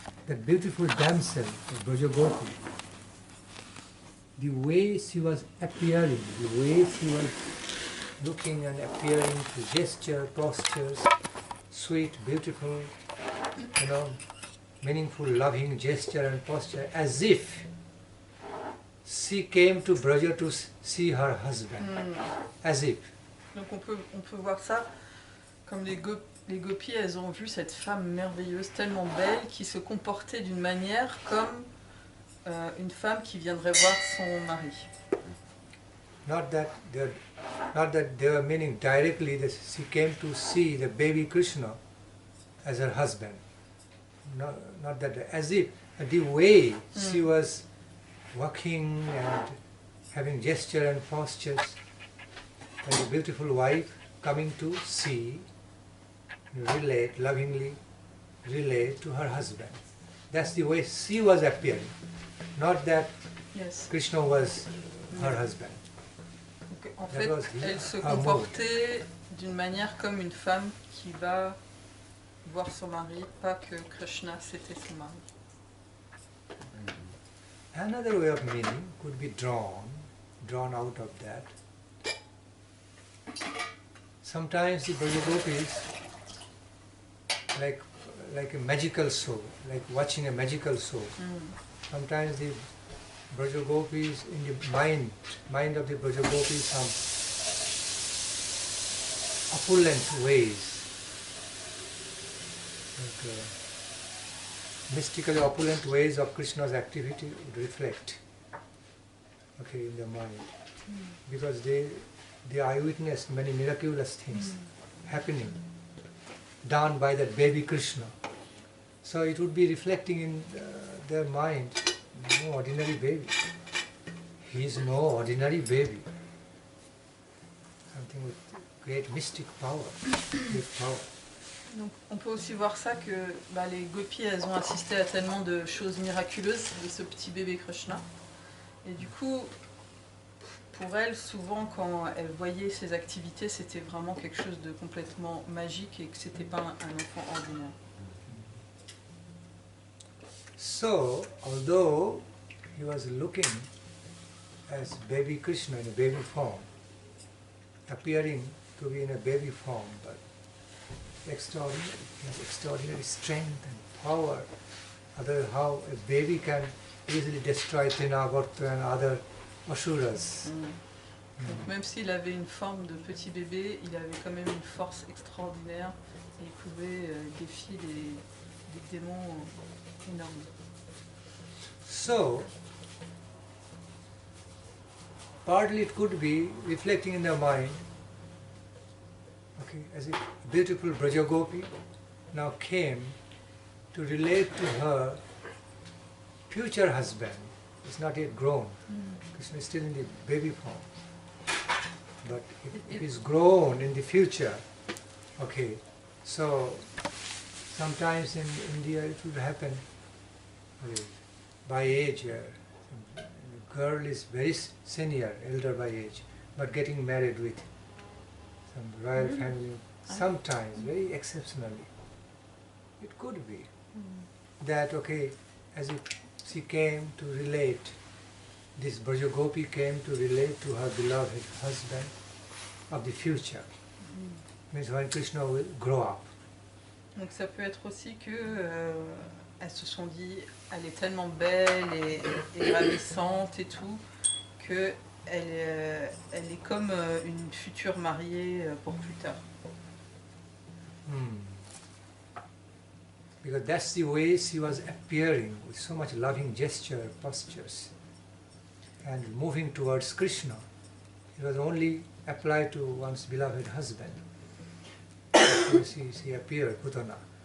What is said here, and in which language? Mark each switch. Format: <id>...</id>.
<en>that beautiful damsel, Braja Gopi, the way she was appearing, the way she was looking and appearing, the gesture, postures, sweet, beautiful, meaningful, loving gesture and posture, as if she came to Braja to see her husband, as if.</en> <fr>Donc on peut voir ça comme les gopis, elles ont vu cette femme merveilleuse, tellement belle, qui se comportait d'une manière comme une femme qui viendrait voir son mari.</fr> <en>Not that they were meaning directly that she came to see the baby Krishna as her husband. Not that, as if the way she was walking and having gesture and postures, like a beautiful wife coming to see, relate, lovingly relate to her husband. That's the way she was appearing. Not that Krishna was her husband.</en> <fr>Donc, en fait, elle se comportait d'une manière comme une femme qui va voir son mari, pas que Krishna c'était son mari.</fr> <en>Another way of meaning could be drawn out of that. Sometimes the Braja Gopis, like a magical show, like watching a magical show. Sometimes the Braja Gopis, in the mind of the Braja Gopis, some opulent ways, like mystically opulent ways of Krishna's activity would reflect, in the mind, because they eyewitnessed many miraculous things happening, done by that baby Krishna. So it would be reflecting in their mind, no ordinary baby. He is no ordinary baby. Something with great mystic power, great power.</en> <fr>Donc, on peut aussi voir ça que les gopis, elles ont assisté à tellement de choses miraculeuses de ce petit bébé Krishna. Et du coup, pour elles, souvent, quand elles voyaient ces activités, c'était vraiment quelque chose de complètement magique et que c'était pas un enfant ordinaire.</fr> <en>So, although he was looking as baby Krishna in a baby form, appearing to be in a baby form, but extraordinary strength and power. How a baby can easily destroy Trinavarta and other asuras.</en> <fr>Donc même s'il avait une forme de petit bébé, il avait quand même une force extraordinaire et il pouvait défier des démons énormes.</fr> <en>So, partly it could be reflecting in their mind, as if beautiful Braja Gopi now came to relate to her future husband. It's not yet grown. Krishna is still in the baby form. But if it's grown in the future, so sometimes in India it would happen by age. The girl is very senior, elder by age, but getting married with some royal family, sometimes, very exceptionally. It could be that, as if she came to relate, this Braja Gopi came to relate to her beloved husband of the future. Means when Krishna will grow up.</en> <fr>Donc ça peut être aussi que elles se sont dit, elle est tellement belle et ravissante et tout, que elle est comme une future mariée pour plus tard.</fr> <en>Because that's the way she was appearing, with so much loving gesture, postures, and moving towards Krishna. It was only applied to one's beloved husband. She appeared, Putana.</en>